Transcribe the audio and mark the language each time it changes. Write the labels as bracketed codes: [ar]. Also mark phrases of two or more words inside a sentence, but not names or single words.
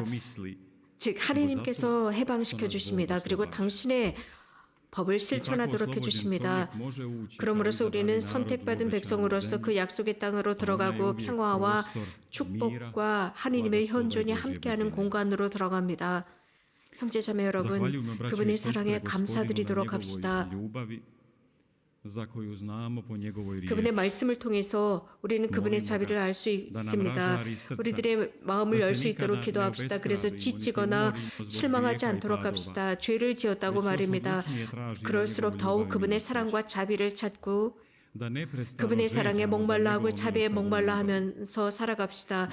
[ko] 즉 하느님께서 해방시켜 주십니다. 그리고 당신의 법을 실천하도록 해주십니다. 그러므로서 우리는 선택받은 백성으로서 그 약속의 땅으로 들어가고 평화와 축복과 하느님의 현존이 함께하는 공간으로 들어갑니다. 형제자매 여러분, [hr] Zahvaljujemo, braćo i [ko] 그분의 [hr] sestre, [ko] 사랑에 [hr] Gospodinu na [ko] 감사드리도록 [hr] njegovoj [ko] 합시다. [hr] ljubavi, za koju znamo po njegovoj [ko] 그분의 [hr] riječi. [ko] 말씀을 통해서 우리는 그분의 자비를 알 수 있습니다. 우리들의 마음을 열 수 있도록 기도합시다. 그래서 지치거나 실망하지 않도록 합시다. 죄를 지었다고 말입니다. 그럴수록 더욱 그분의 사랑과 자비를 찾고 그분의 사랑에 목말라 하고 자비에 목말라 하면서 살아갑시다.